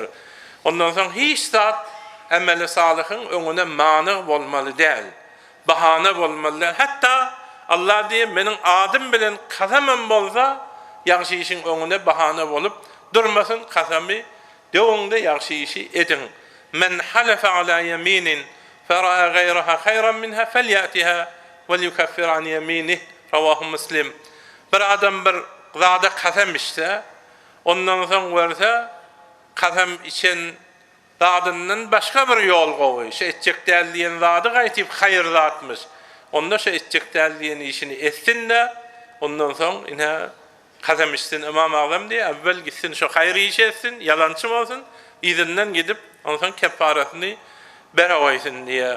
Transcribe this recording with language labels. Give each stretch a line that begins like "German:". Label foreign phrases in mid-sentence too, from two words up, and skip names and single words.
Turkmen: Ondan soň hiç zat ameli salihin öňüne many bolmaly däl. Bahana bolmaly. Hatta Allah diýär, meniň adym bilen kasamam bolsa, ýagşy işiň öňüne bahana bolup durmasyn, kasamy dewinde ýagşy işi edin.
Arabic: من حلف على يمين فرأى غيرها خيرا منها فليأتها ويكفر عن يمينه. رواه مسلم.
Turkmen: Bir adam bir zada kasam içse, ondan soň görse kasam içen zadyndan başga bir ýol gowy, şe etjek däl diýen zady gaýtyp hayır zatmyş. Onda şe etjek däl diýen işini etsin de, ondan soň ina kasam içsin Imam Azam diýär, awvel gitsin şo hayır iş etsin, yalançy bolsun, izinden gidip ondan soň keffaratyny beraýsyn diýär.